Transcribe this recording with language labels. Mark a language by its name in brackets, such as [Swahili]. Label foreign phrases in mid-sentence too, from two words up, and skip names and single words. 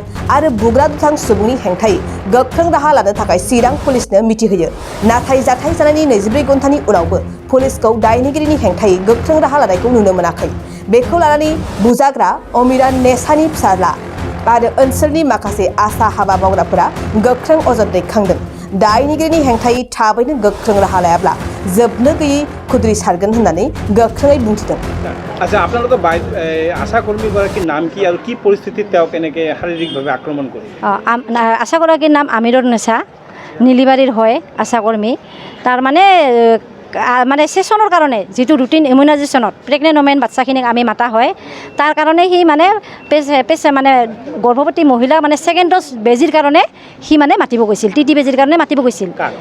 [Bodo] आरो बुग्रा दुथां सुबुंनि हेंथायै गोख्रों राहा लानो थाखाय चिरां पुलिसनो मिथिहोयो नाथाय जाथाय जानायनि 24 घन्टानि उनावबो पुलिसखौ दायनिगिरिनि हेंथायै गोख्रों राहा लानायखौ नुनो मोनाखै बेखौ लानानै बुजाग्रा अमिरान नेसानि फिसाज्ला आरो ओनसोलनि माखासे आसा हाबा मावग्राफोरा गोख्रों अजद दैखांदों दायनिगिरिनि हेंथायै थाबैनो गोख्रों राहा लायाब्ला जोबनो गैयै खुद्रि सारगोन होननानै गोख्रोङै बुंथिदों [Assamese] আচ্ছা আপোনালোকৰ আশাকৰ্মীগৰাকীৰ নাম কি আৰু কি পৰিস্থিতিত তেওঁক এনেকৈ শাৰীৰিকভাৱে আক্ৰমণ কৰিলে আশাগৰাকীৰ নাম আমিৰুন নেছা নিলিবাৰীৰ হয় আশাকৰ্মী তাৰ মানে সেশনৰ কাৰণে যিটো [English] routine immunisation pregnant women [Assamese] বাচ্চাখিনিক আমি মাতা হয় তাৰ কাৰণে সি মানে মানে গৰ্ভৱতী মহিলা মানে [English] second dose [Assamese] বেজীৰ কাৰণে সি মানে মাতিব গৈছিল টি বেজীৰ কাৰণে মাতিব গৈছিল